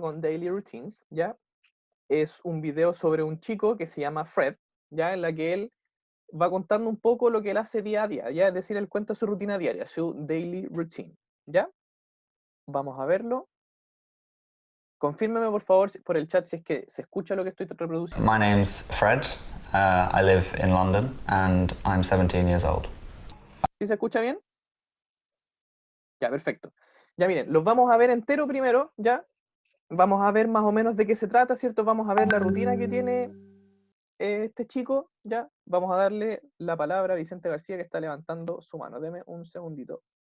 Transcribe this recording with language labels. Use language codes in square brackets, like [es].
[es] Con Daily Routines, ¿ya? Es un video sobre un chico que se llama Fred, ¿ya? En la que él va contando un poco lo que él hace día a día, ¿ya? Es decir, él cuenta su rutina diaria, su daily routine, ¿ya? Vamos a verlo. Confírmeme, por favor, por el chat si es que se escucha lo que estoy reproduciendo. [en] My name's Fred. I live in London and I'm 17 years old. [es] ¿Sí se escucha bien? Ya, perfecto. Ya miren, los vamos a ver entero primero, ¿ya? Vamos a ver más o menos de qué se trata, ¿cierto? Vamos a ver la rutina que tiene este chico, ¿ya? Vamos a darle la palabra a Vicente García que está levantando su mano. Deme un segundito.